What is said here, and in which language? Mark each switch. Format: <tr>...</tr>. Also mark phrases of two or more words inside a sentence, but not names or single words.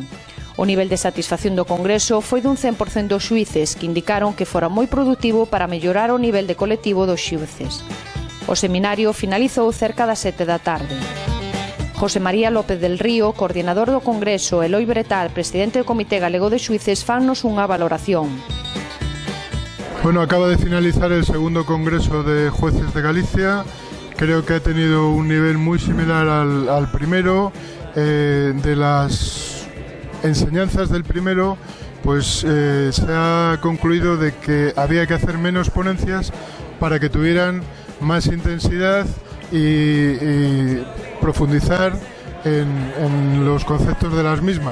<gl>O nivel de satisfacción do congreso foi dun 100% dos xuíces, que indicaron que fora moi produtivo para mellorar o nivel de colectivo dos xuíces. O seminario finalizou cerca das 7 da tarde. José María López del Río, coordinador do Congreso, e Eloi Bretal, presidente do Comité Galego de Xuíces, fannos unha valoración.</gl> <es>Bueno, acaba de finalizar el segundo Congreso de Jueces de Galicia. Creo que ha tenido un nivel muy similar al primero. De las enseñanzas del primero, pues se ha concluido de que había que hacer menos ponencias para que tuvieran más intensidad y profundizar en los conceptos de las mismas.</es>